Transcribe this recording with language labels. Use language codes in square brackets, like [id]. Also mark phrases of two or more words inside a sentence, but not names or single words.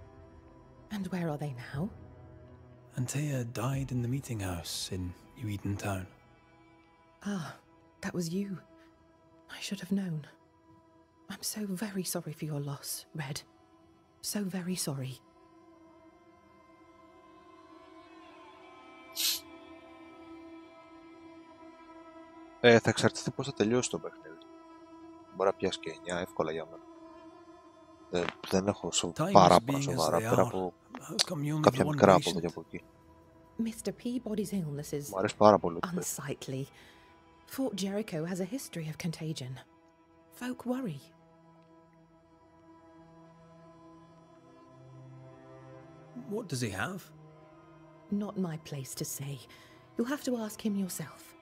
[en] And where are they now? Antea died in the meeting house in New Eden Town. Ah, that was you. I should have known. I'm so very sorry for your loss, Red. So very sorry. [el] Θα εξαρτηθεί πώς θα τελειώσει το παιχνίδι. Μπορεί να πιάσει και 9 εύκολα για μένα. Δεν έχω παράπονα σοβαρά πέρα από κάποια μικρά από εδώ και από εκεί. [en] Mr. Peabody's illness is [el] Μου αρέσει πάρα πολύ. [en] unsightly. Fort Jericho has a history of contagion. Folk worry. What does he have? Not my place to say. You'll have to ask him yourself.